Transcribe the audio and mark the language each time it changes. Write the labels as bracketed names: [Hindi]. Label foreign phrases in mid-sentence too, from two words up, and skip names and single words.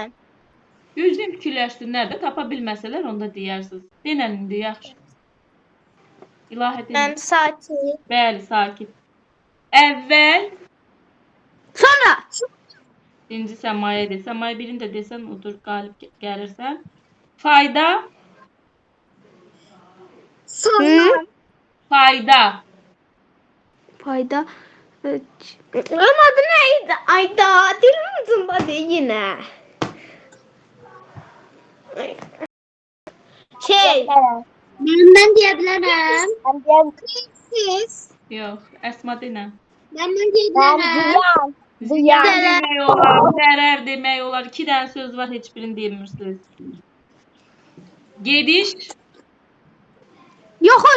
[Azerbaijani] Gözləyim fikirləşsinlər də, tapa bilməsələr onda deyərsiniz. Denən indi yaxşı. İlahə denə. Mən sakit. Bəli, sakit. Əvvəl. Sonra. İkinci Səmayə de. Səmayə birini də desən, odur, qalib gəlirsən. Fayda. Sonra. Fayda. Fayda. Onun adı neydi? Ayda. Dilim zımbadı yine. Ben deyə bilərəm. Siz. Yox, Əsma denə. Ben deyə bilərəm. Ziyan demək olar, zərər demək olar. 2 dənə söz var, heç birini demirsiniz. Gediş. Yoxuş.